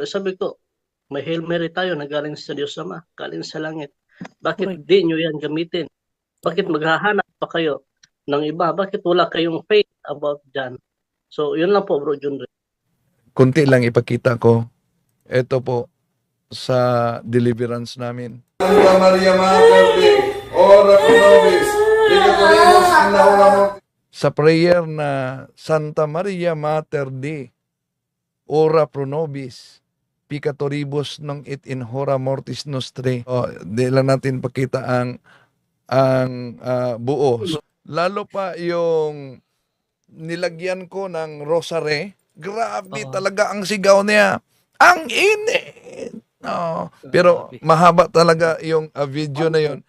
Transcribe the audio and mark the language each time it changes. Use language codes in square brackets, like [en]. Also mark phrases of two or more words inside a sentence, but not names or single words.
[tl] Sabi ko, may Hail Mary tayo na galing sa Diyos Ama, galing sa langit. Bakit di nyo yan gamitin? Bakit maghahanap pa kayo ng iba? Bakit wala kayong faith about dyan? So, yun lang po, bro Junre. Kunti lang ipakita ko. Ito po sa deliverance namin. [la] Santa Maria Mater Dei, ora pro nobis, peccatoribus in hora mortis. [tl] Sa prayer na [la] Santa Maria Mater Dei, ora pro nobis, piccatoribus nung it in hora mortis nostre. [tl] Di lang natin pakita ang buo. Lalo pa yung nilagyan ko ng rosary. Grabe Oo. talaga ang sigaw niya. Ang init! Pero Grabe. mahaba talaga yung video na yon.